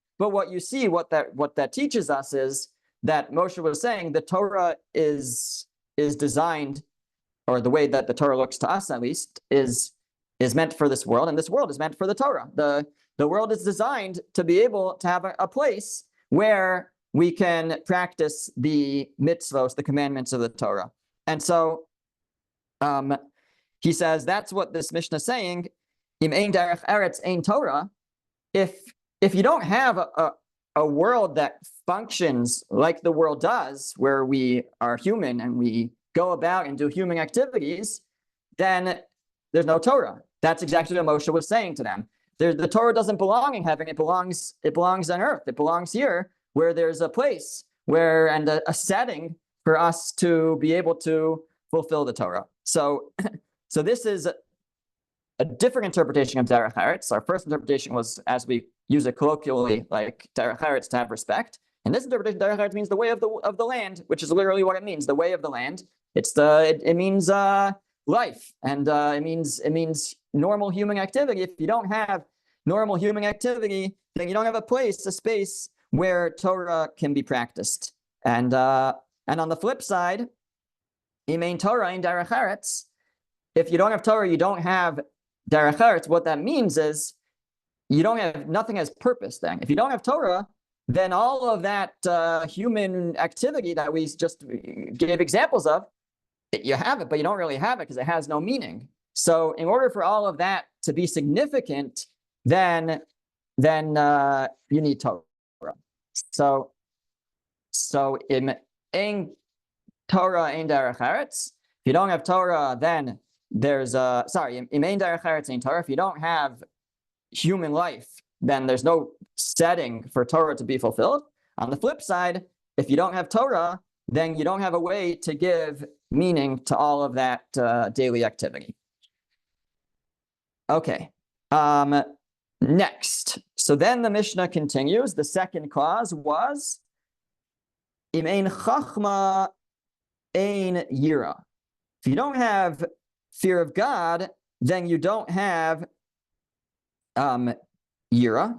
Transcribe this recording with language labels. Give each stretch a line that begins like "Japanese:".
English: But what you see, what that teaches us is that Moshe was saying the Torah is designed, or the way that the Torah looks to us at least, is meant for this world, and this world is meant for the Torah. The world is designed to be able to have a place where we can practice the mitzvos, the commandments of the Torah. And so he says that's what this Mishnah is saying.
Hebrew: Im ein derech eretz ein Torah.
English: If you don't have a world that functions like the world does, where we are human and we go about and do human activities, then there's no Torah. That's exactly what Moshe was saying to them. The Torah doesn't belong in heaven. It belongs on earth. It belongs here, where there's a place and a setting for us to be able to fulfill the Torah. So this is a different interpretation of derech eretz. Our first interpretation was, as we use it colloquially, like derech eretz, to have respect. And this interpretation, derech eretz, means the way of the land, which is literally what it means. The way of the land. It means life, and it means normal human activity. If you don't have normal human activity, then you don't have a space where Torah can be practiced. And on the flip side,
Hebrew: im ein Torah ein derech eretz.
English: If you don't have Torah, you don't have derech eretz. What that means is nothing has purpose. Then, if you don't have Torah, then all of that human activity that we just gave examples of, you have it, but you don't really have it because it has no meaning. So in order for all of that to be significant, then you need Torah.
Hebrew: So in ein Torah ein derech eretz.
English: If you don't have Torah, then there's
Hebrew: in ein derech eretz ein Torah.
English: If you don't have human life, then there's no setting for Torah to be fulfilled. On the flip side, if you don't have Torah, then you don't have a way to give meaning to all of that daily activity. Okay. Next. So then the Mishnah continues. The second clause was
Hebrew: im ein chachma ein yira.
English: If you don't have fear of God, then you don't have yira.